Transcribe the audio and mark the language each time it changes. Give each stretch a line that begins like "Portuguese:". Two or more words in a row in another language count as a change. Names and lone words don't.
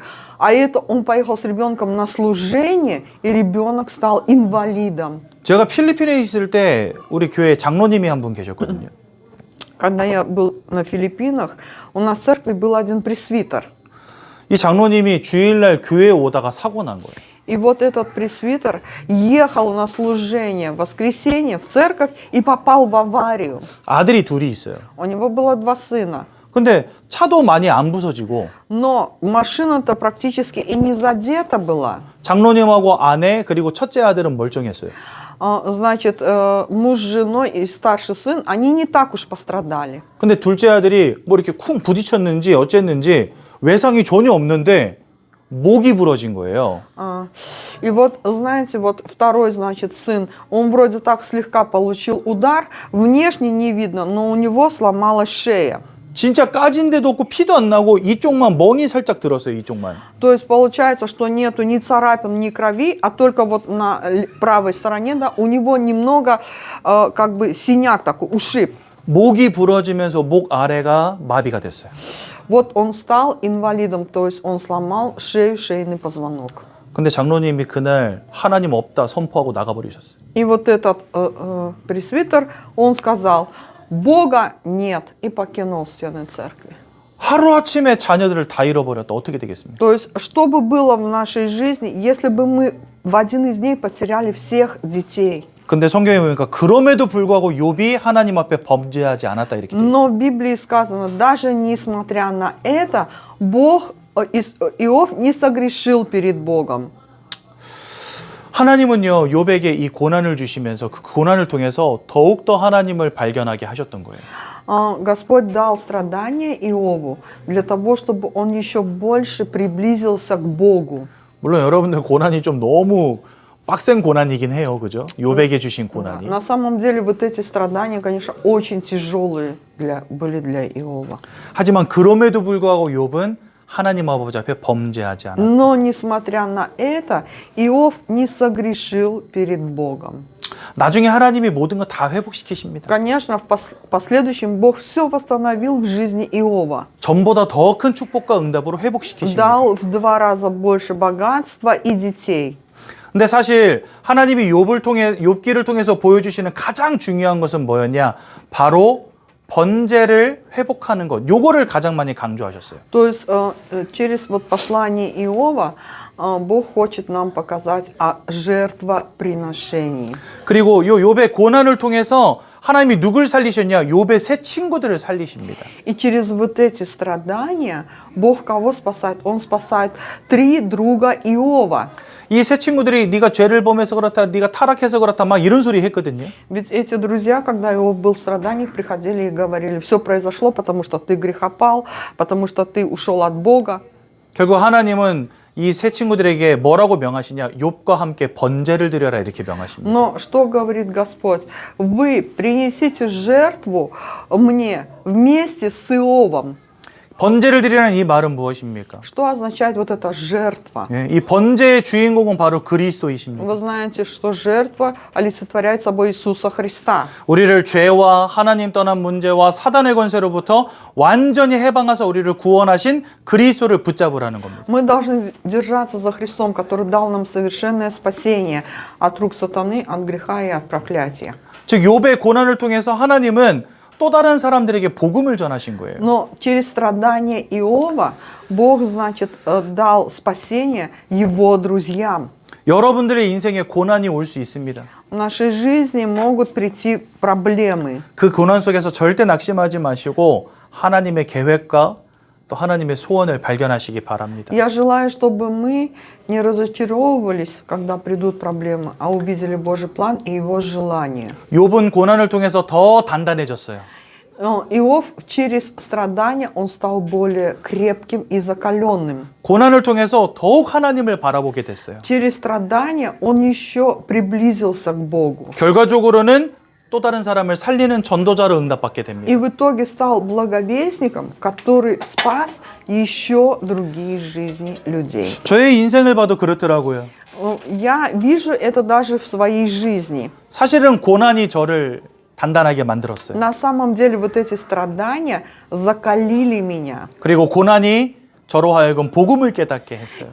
Russian: А это он поехал с ребенком на служение, и ребенок стал инвалидом.
Korean: 제가 필리핀에 있을 때 우리 교회 장로님이 한 분 계셨거든요.
Russian: Когда я был на Филиппинах, у нас в церкви был один пресвитер.
Korean: 이 장로님이 주일날 교회에 오다가 사고 난 거예요.
Russian: И вот этот пресвитер ехал на служение в воскресенье в церковь и попал в аварию.
Korean: 아들이 둘이 있어요.
Russian: У него было 2 сына.
Korean: 근데 차도 많이 안 부서지고
Russian: Но машина-то практически и не задета была.
Korean: 장로님하고 아내 그리고 첫째 아들은 멀쩡했어요.
Russian: Значит, муж с женой и старший сын, они не так уж пострадали.
Korean: 근데 둘째 아들이 뭐 이렇게 쿵 부딪혔는지 어쨌는지 외상이 전혀 없는데 목이 부러진 거예요.
Russian: И вот, знаете, вот второй, значит, сын, он вроде так слегка получил удар, внешне не видно, но у него сломалась шея.
Korean: 진짜 까진 데도 없고 피도 안 на고 이쪽만 멍이 살짝 들었어요. 이쪽만.
Russian: То есть получается, что нету ни царапин, ни крови, а только вот на правой стороне, да, у него немного как бы синяк такой, ушиб.
Korean: 목이 부러지면서 목 아래가 마비가 됐어요.
Russian: Вот он стал инвалидом, то есть он сломал шею, шейный позвонок.
Korean: 근데 장로님이 그날 하나님 없다 선포하고 나가버리셨어요.
Russian: И вот этот пресвитер, он сказал, Бога нет, и покинул стены церкви.
Korean: 하루아침에 자녀들을 다 잃어버렸다. 어떻게 되겠습니까?
Russian: То есть, что бы было в нашей жизни, если бы мы в один из дней потеряли всех детей?
Korean: 근데 성경에 보니까 그럼에도 불구하고 욥이 하나님 앞에 범죄하지 않았다 이렇게 돼 있어요.
Russian: Но в Библии сказано, даже несмотря на это, Иов не согрешил перед Богом.
Korean: 하나님은요 욥에게 이 고난을 주시면서 그 고난을 통해서 더욱더 하나님을 발견하게 하셨던 거예요.
Russian: Господь дал страдания Иову для того, чтобы он еще больше приблизился к Богу.
Korean: 물론 여러분들 고난이 좀 너무 빡센 고난이긴 해요, 그죠? 욥에게 주신 고난이.
Russian: На самом деле вот эти страдания, конечно, очень тяжелые были для Иова.
Korean: 하지만 그럼에도 불구하고 욥은 하나님 아버지 앞에 범죄하지 않았다.
Russian: Но несмотря на это, Иов не согрешил перед Богом.
Korean: 나중에 하나님이 모든 거 다 회복시키십니다.
Russian: Конечно, в последующем Бог все восстановил в жизни Иова.
Korean: 전보다 더 큰 축복과 응답으로 회복시키십니다.
Russian: Дал в 2 раза больше богатства и детей.
Korean: 근데 사실 하나님이 욥기를 통해서 보여주시는 가장 중요한 것은 뭐였냐? 바로 번제를 회복하는 것. 요거를 가장 많이 강조하셨어요.
Russian: То есть через вот послание Иова Бог хочет нам показать о жертвоприношении.
Korean: 그리고 요 욥의 고난을 통해서 하나님이 누굴 살리셨냐? 욥의 세 친구들을 살리십니다.
Russian: И через вот эти страдания Бог кого спасает? Он спасает 3 друга Иова.
Korean: 이 세 친구들이 네가 죄를 범해서 그렇다, 네가 타락해서 그렇다, 막 이런 소리 했거든요.
Russian: Ведь эти друзья, когда Иов был в страданиях, приходили и говорили, все произошло, потому что ты грехопал, потому что ты ушел от Бога.
Korean: 결국 하나님은 이 세 친구들에게 뭐라고 명하시냐? 욥과 함께 번제를 드려라 이렇게 명하십니다.
Russian: Но что говорит Господь? Вы принесите жертву мне вместе с Иовом.
Korean: 번제를 드리라는 이 말은 무엇입니까?
Russian: Что означает вот эта жертва?
Korean: 예, 이 번제의 주인공은 바로 그리스도이십니다.
Russian: Вы знаете, что жертва олицетворяет собой Иисуса Христа.
Korean: 우리를 죄와 하나님 떠난 문제와 사단의 권세로부터 완전히 해방하사 우리를 구원하신 그리스도를 붙잡으라는 겁니다.
Russian: Мы должны держаться за Христом, который дал нам совершенное спасение от рук сатаны, от греха и от проклятия.
Korean: 즉 욥의 고난을 통해서 하나님은 또 다른 사람들에게 복음을 전하신 거예요.
Russian: Но через страдания Иова Бог, значит, дал спасение его друзьям.
Korean: 여러분들의 인생에 고난이 올 수 있습니다.
Russian: В нашей жизни могут прийти проблемы.
Korean: 그 고난 속에서 절대 낙심하지 마시고 하나님의 계획과 또 하나님의 소원을 발견하시기 바랍니다.
Russian: Я желаю, чтобы мы не разочаровывались, когда придут проблемы, а увидели Божий план и Его желание.
Korean: 욥은 고난을 통해서 더 단단해졌어요.
Russian: Иов через страдания он стал более крепким и закаленным.
Korean: 고난을 통해서 더욱 하나님을 바라보게 됐어요.
Russian: Через страдания он еще приблизился к Богу.
Korean: 결과적으로는 또 다른 사람을 살리는 전도자로 응답받게
Russian: И
Korean: 됩니다.
Russian: в итоге стал благовестником, который спас еще другие жизни людей.
Korean: 저의 인생을 봐도 그렇더라고요.
Russian: Я вижу это даже в своей жизни.
Korean: 사실은 고난이 저를 단단하게 만들었어요.
Russian: На самом деле вот эти страдания закалили меня.
Korean: 그리고 고난이 저로 하여금 복음을 깨닫게 했어요.